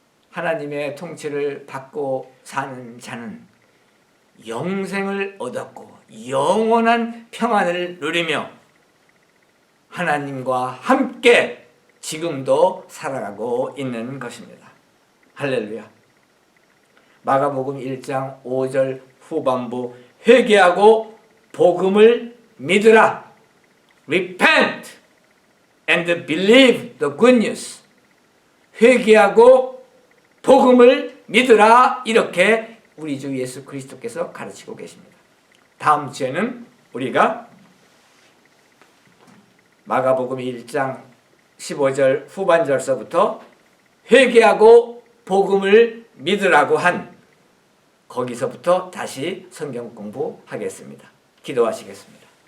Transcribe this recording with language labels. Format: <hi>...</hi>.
<ko>하나님의 통치를 받고 사는 자는 영생을 얻었고 영원한 평안을 누리며 하나님과 함께 지금도 살아가고 있는 것입니다. 할렐루야. 마가복음 1장 5절 후반부, 회개하고 복음을 믿으라.</ko> <en>Repent and believe the good news.</en> <ko>회개하고 복음을 믿으라. 이렇게 우리 주 예수 그리스도께서 가르치고 계십니다. 다음 주에는 우리가 마가복음 1장 15절 후반절서부터 회개하고 복음을 믿으라고 한 거기서부터 다시 성경 공부하겠습니다. 기도하시겠습니다.</ko>